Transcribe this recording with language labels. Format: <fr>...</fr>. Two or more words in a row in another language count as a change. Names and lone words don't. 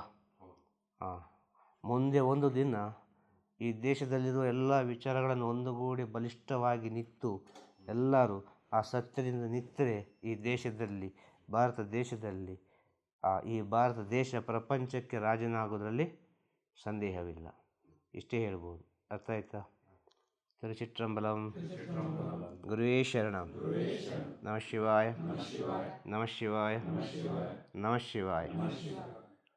<kn>ಹಾಂ, ಮುಂದೆ ಒಂದು ದಿನ ಈ ದೇಶದಲ್ಲಿರುವ ಎಲ್ಲ ವಿಚಾರಗಳನ್ನು ಒಂದುಗೂಡಿ ಬಲಿಷ್ಠವಾಗಿ ನಿಂತು ಎಲ್ಲರೂ ಆ ಸತ್ಯದಿಂದ ನಿಂತರೆ ಈ ದೇಶದಲ್ಲಿ, ಭಾರತ ದೇಶದಲ್ಲಿ, ಈ ಭಾರತ ದೇಶ ಪ್ರಪಂಚಕ್ಕೆ ರಾಜನಾಗೋದ್ರಲ್ಲಿ ಸಂದೇಹವಿಲ್ಲ. ಇಷ್ಟೇ ಹೇಳ್ಬೋದು. ಅರ್ಥ ಆಯ್ತಾ? ತಿರುಚಿಟ್ರಂಬಲಂ.</kn> <sa>ಗುರುವೇ ಶರಣಂ. ನಮಃ ಶಿವಾಯ. ನಮಃ ಶಿವಾಯ. ನಮಃ ಶಿವಾಯ.</sa>